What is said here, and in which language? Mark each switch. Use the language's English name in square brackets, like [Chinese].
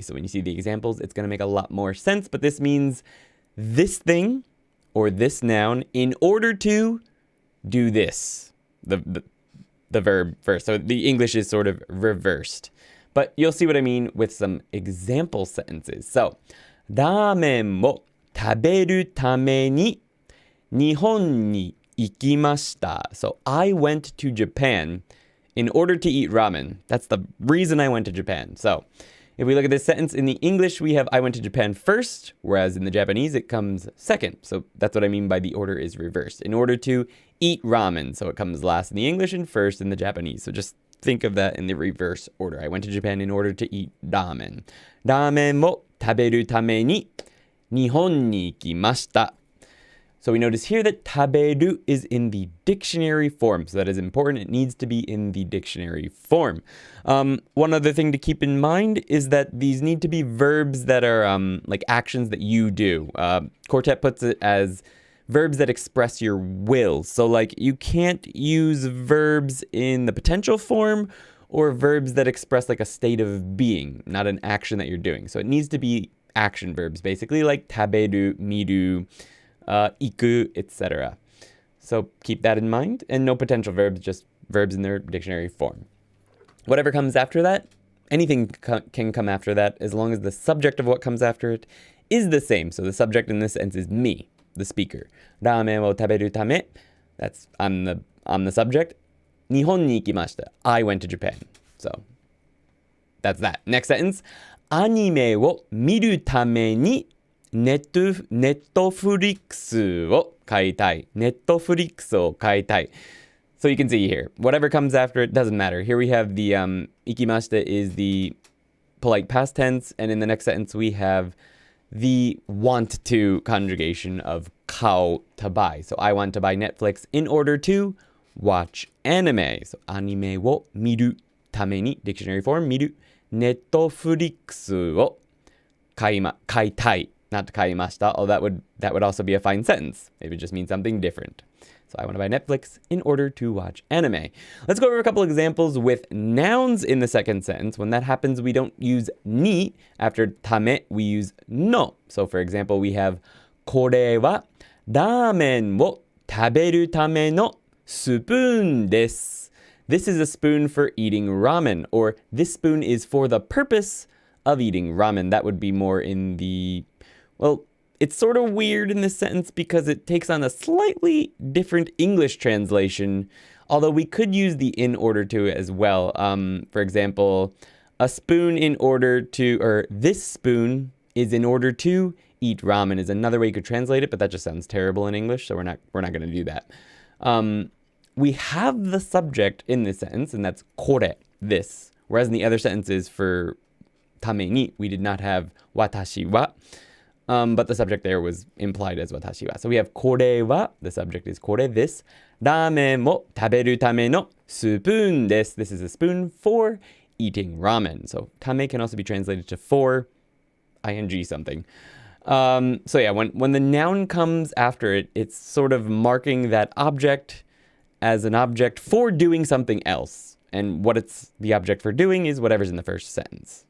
[English] So when you see the examples, it's going to make a lot more sense. But this means this thing or this noun in order to do this. The verb first. So the English is sort of reversed. But you'll see what I mean with some example sentences. [Japanese] So, ラーメンを食べるために日本に行きました. [English] So, I went to Japan in order to eat ramen. That's the reason I went to Japan. So, if we look at this sentence, in the English, we have I went to Japan first, whereas in the Japanese, it comes second. So, that's what I mean by the order is reversed. In order to eat ramen. So, it comes last in the English and first in the Japanese. So, just think of that in the reverse order. I went to Japan in order to eat ramen. [Japanese] ラーメンを食べるために日本に行きました. [English] So we notice here that 食べる is in the dictionary form. So that is important. It needs to be in the dictionary form. One other thing to keep in mind is that these need to be verbs that are like actions that you do. Quartet puts it as verbs that express your will. So like you can't use verbs in the potential form or verbs that express like a state of being, not an action that you're doing. So it needs to be action verbs, basically like taberu, miru, iku, etc. So keep that in mind, and no potential verbs, just verbs in their dictionary form. Whatever comes after that, anything can come after that as long as the subject of what comes after it is the same. So the subject in this sense is me, the speaker. [Japanese] ラーメンを食べるため, [English] that's I'm the subject. [Japanese] 日本に行きました. [English] I went to Japan. So that's that. Next sentence. [Japanese] アニメを見るためにネットフリックスを買いたい. ネットフリックスを買いたい. [English] So you can see here, whatever comes after it doesn't matter. Here we have the 行きました is the polite past tense, and in the next sentence we have the want to conjugation of 買う to buy. So I want to buy Netflix in order to watch anime. [Japanese] So アニメを見るために dictionary form 見る Netflix を買いたい [English] not kaimashita. Oh, that would also be a fine sentence. It would just mean something different. So I want to buy Netflix in order to watch anime. Let's go over a couple examples with nouns in the second sentence. When that happens, we don't use ni. After tame, we use no. So for example, we have [Japanese] これはラーメンを食べるためのスプーンです. [English] This is a spoon for eating ramen, or this spoon is for the purpose of eating ramen. That would be more in the, well, it's sort of weird in this sentence because it takes on a slightly different English translation, although we could use the in order to as well. For example, a spoon in order to, or this spoon is in order to eat ramen is another way you could translate it, but that just sounds terrible in English, so we're not going to do that. We have the subject in this sentence, and that's kore, this, whereas in the other sentences for tame ni, we did not have watashi wa. But the subject there was implied as watashi wa. So we have これは, the subject is これ this. [Japanese] ラーメンを食べるためのスプーンです. [English] This is a spoon for eating ramen. So tame can also be translated to for, ing something. So yeah, when the noun comes after it, it's sort of marking that object as an object for doing something else. And what it's the object for doing is whatever's in the first sentence.